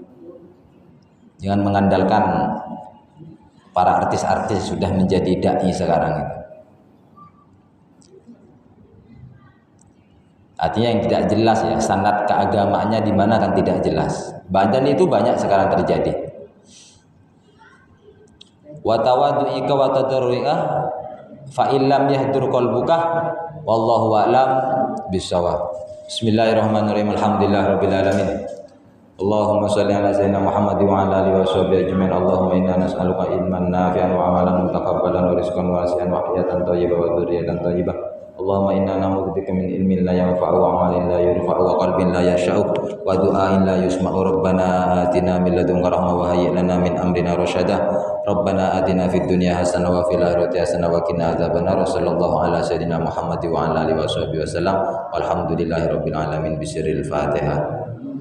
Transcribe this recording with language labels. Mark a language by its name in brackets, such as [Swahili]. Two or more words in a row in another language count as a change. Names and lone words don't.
[Indonesian] Jangan mengandalkan para artis-artis sudah menjadi dai sekarang itu. Artinya yang tidak jelas ya, sanad keagamaannya di mana kan tidak jelas. Badan itu banyak sekarang terjadi. [Arabic] وتواضعك وتضرعك فإن لم يحضر قلبك والله أعلم بالصواب. بسم الله الرحمن الرحيم. الحمد لله رب العالمين. اللهم صل على سيدنا محمد وعلى آله وصحبه أجمعين. اللهم إنا نسألك علما نافعا وعملا متقبلا ورزقا واسعا وحياة طيبة وذرية طيبة. اللهم إنا نعوذ بك من علم لا ينفع وعمل لا يرفع وقلب لا يخشع ودعاء لا يسمع. ربنا آتنا من لدنك رحمة وهيئ لنا من أمرنا رشدا. ربنا آتنا في الدنيا حسنة وفي الآخرة حسنة وقنا عذاب النار. صلى الله على سيدنا محمد وعلى آله وصحبه وسلم. والحمد لله رب العالمين بسر الفاتحة.